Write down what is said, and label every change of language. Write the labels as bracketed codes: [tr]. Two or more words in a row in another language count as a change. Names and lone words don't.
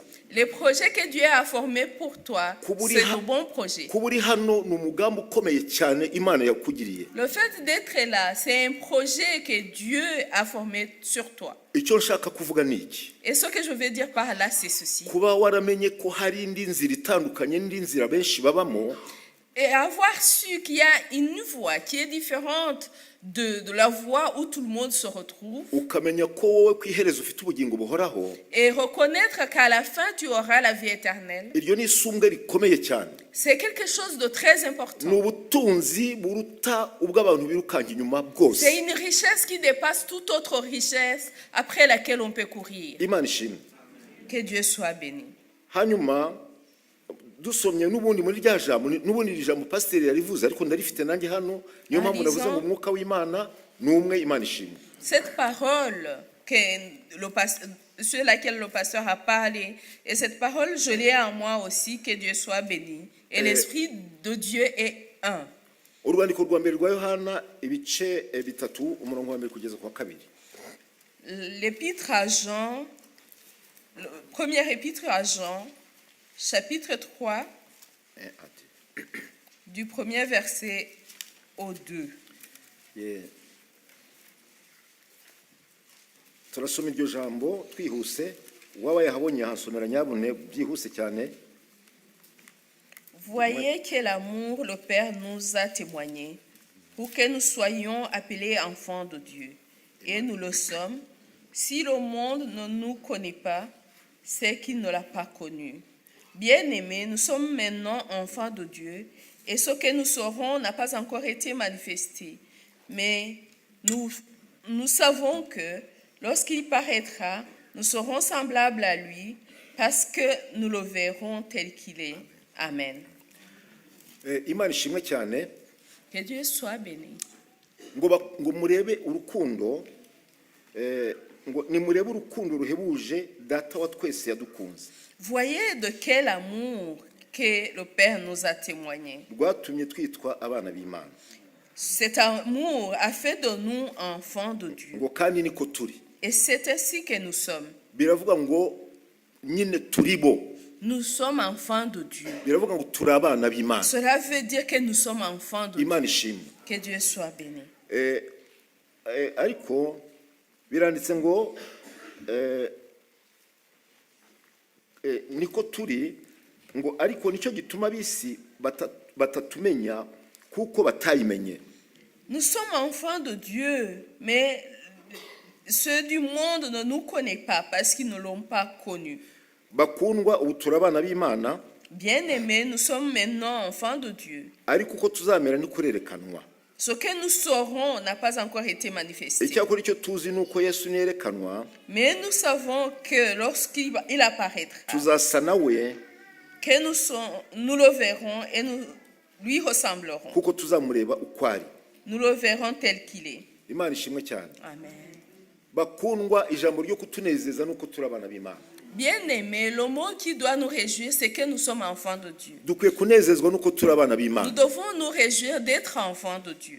[fr] Les projets que Dieu a formés pour toi, c'est de bons projets. [rw] Kuburi hano ni umugambi ukomeye cyane Imana yakugiriye. [fr] Le fait d'être là, c'est un projet que Dieu a formé sur toi. [rw] Icyo nshaka kuvuga ni iki? [fr] Et ce que je veux dire par là, c'est ceci. [rw] Kuba waramenye ko hari indi nzira itandukanye n'indi nzira benshi babamo. [fr] Et avoir su qu'il y a une voie qui est différente de la voie où tout le monde se retrouve. [rw] Ukamenya ko wowe kwiherezo ufite ubugingo buhoraho. [fr] Et reconnaître qu'à la fin tu auras la vie éternelle. [rw] Iryo ni isumbwe rikomeye cyane. [fr] C'est quelque chose de très important. [rw] N'ubutunzi buruta ubwo abantu birukanga inyuma bwose. [fr] C'est une richesse qui dépasse toute autre richesse après laquelle on peut courir. [rw] Imana ishimwe. [fr] Que Dieu soit béni. [rw] Hanyuma dusomye n'ubundi muri rya jambo n'ubundi rijambo pasiteri yarivuze ariko ndarifite nanjye hano niyo mpamvu navuze ngo umwuka w'Imana ni umwe. Imana ishimwe. [fr] Cette parole sur laquelle le pasteur a parlé, et cette parole je l'ai en moi aussi, que Dieu soit béni, et l'esprit de Dieu est un. [rw] Urwandiko rwa mbere rwa Yohana ibice bitatu umurongo wa mbere kugeza kwa kabiri. [fr] L'épître à Jean, première épître à Jean, chapitre 3, du premier verset au 2. [rw] Turasoma iryo jambo twihuse waba yahabonye hasomera nyabune byihuse cyane. [fr] Voyez que l'amour le Père nous a témoigné pour que nous soyons appelés enfants de Dieu. Et nous le sommes. Si le monde ne nous connaît pas, c'est qu'il ne l'a pas connu. Bien-aimés, nous sommes maintenant enfants de Dieu, et ce que nous serons n'a pas encore été manifesté. Mais nous savons que lorsqu'il paraîtra, nous serons semblables à lui, parce que nous le verrons tel qu'il est. Amen. [rw] Imana ishimwe cyane. [fr] Que Dieu soit béni. [rw] ngo murebe urukundo ngo nimurebe urukundo ruhebuje data wa twese yadukunze. [fr] Voyez de quel amour que le Père nous a témoigné. [rw] Rwatumye twitwa abana b'Imana. [fr] Cet amour a fait de nous enfants de Dieu. [rw] Ngo kandi niko turi. [fr] Et c'est ainsi que nous sommes. [rw] Biravuga ngo nyine turibo. [fr] Nous sommes enfants de Dieu. [rw] Biravuga ngo turi abana b'Imana. [fr] Cela veut dire que nous sommes enfants de [rw] Imana [fr] Dieu. [rw] ishimwe. [fr] Que Dieu soit béni. [rw] Ariko biranditse ngo niko turi ngo ariko nicyo gituma ab'isi batatumenya kuko batayimenye. [fr] Nous sommes enfants de Dieu, mais ceux du monde ne nous connaissent pas parce qu'ils ne l'ont pas connu. [rw] Bakundwa ubu turi abana b'Imana. [fr] Bien-aimés, nous sommes maintenant enfants de Dieu. [rw] Ariko uko tuzamera ni kurerekanwa. [fr] Ce que nous saurons n'a pas encore été manifesté. [rw] Icyakora icyo tuzi nuko Yesu nerekanwa. [fr] Mais nous savons que lorsqu'il apparaîtra, [rw] Tuzasa nawe. [fr] Que nous le verrons et nous lui ressemblerons. [rw] Kuko tuzamureba uko ari. [fr] Nous le verrons tel qu'il est. [rw] Imana ishimwe cyane. Amen. Bakundwa ijambo ryo kutunezeza nuko turi abana b'Imana. [fr] Bien-aimés, le mot qui doit nous réjouir, c'est que nous sommes enfants de Dieu. [rw] Dukwiye kunezezwa nuko turi abana b'Imana. [fr] Nous devons nous réjouir d'être enfants de Dieu.